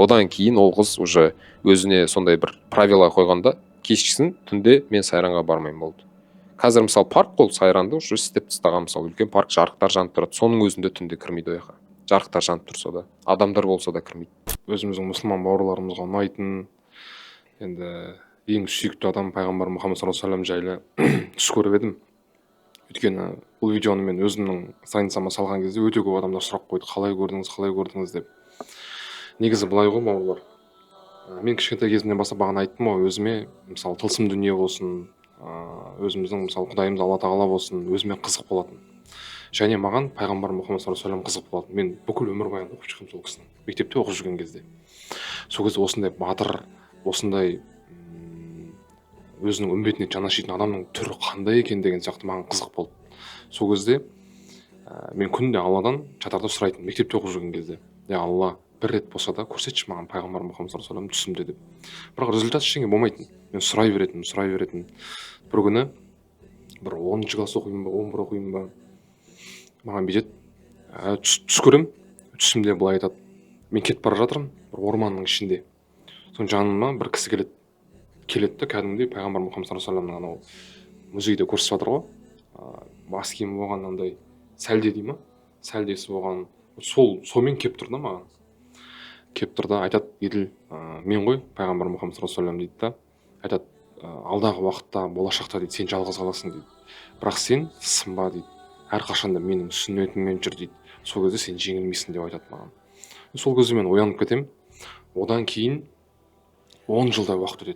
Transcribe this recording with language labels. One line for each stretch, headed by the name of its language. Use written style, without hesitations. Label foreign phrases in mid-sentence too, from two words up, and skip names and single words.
Kazakh: Одан кейін ол қыз уже өзіне сондай бір правила қойғанда, кешкісін түнде мен сайранға бармаймын болды. Қазір мысалы парк қол сайранды уже істеп тастаған, мысалы үлкен парк, жарықтар жанып тұрады, соның өзінде түнде кірмейді ояққа. Жарықтар жанып тұрса да, адамдар болса да кірмейді. Өзіміздің мұсылман бауырларымызға ұнайтын, енді ең сүйікті адам пайғамбар Мұхаммад
Arabic: صلى الله عليه وسلم
Kazakh: жайлы түс көріп едім. Өйткені бұл видеоны мен өзімнің страницама салған кезде өте көп адамдар сұрақ қойды, қалай көрдіңіз деп. Негізі былай ғой бауырлар, мен кішкентай кезімнен бастап бағана айттым ғой, өзіме мысалы тылсым дүние болсын, өзіміздің мысалы Құдайымыз Алла тағала болсын, өзіме қызық болатын. Және маған пайғамбар Мұхаммад
Arabic: صلى الله عليه وسلم
Kazakh: қызық болатын. Мен бүкіл өмірбаянды оқып шықтым сол кісінің, мектепте оқып жүрген кезде. Сол кезде осындай батыр, осындай өзінің үмбетіне жанашитын адамның түрі қандай екен деген сияқты маған қызық болды. Сол кезде мен күнде Алладан жатарда сұрайтын, мектепте оқып жүрген кезде. Я Алла, бір рет болса да көрсетші маған пайғамбар Мұхаммад
Arabic: صلى الله عليه وسلم
Kazakh: түсімде деп. Бірақ результат ештеңе болмайтын. Мен сұрай беретін. Бір күні бір 10-шы класс оқимын ба, 11 оқимын ба, маған бүйтеді, түс көрем, түсімде былай айтады. Мен кетіп бара жатырмын, бір орманның ішінде. Соң жаныма бір кісі келеді да, кәдімгідей пайғамбар Мұхаммад
Arabic: صلى الله عليه وسلم
Kazakh: анау музейде көрсетіп жатыр ғой. Бас киімі болған андай сәлде дей ма? Сәлдесі болған. Солмен келіп тұр да маған. Келіп тұр да айтады, еділ, мен ғой пайғамбар Мұхаммад
Arabic: صلى الله عليه وسلم
Kazakh: дейді да. Айтады, алдағы уақытта, болашақта дейді, сен жалғыз қаласың дейді. Бірақ сен сынба дейді. Әрқашанда менің сүннетіммен жүр дейді. Сол кезде сен жеңілмейсің деп айтады маған. Сол кезде мен оянып кетем. Одан кейін 10 жылдай уақыт өтеді.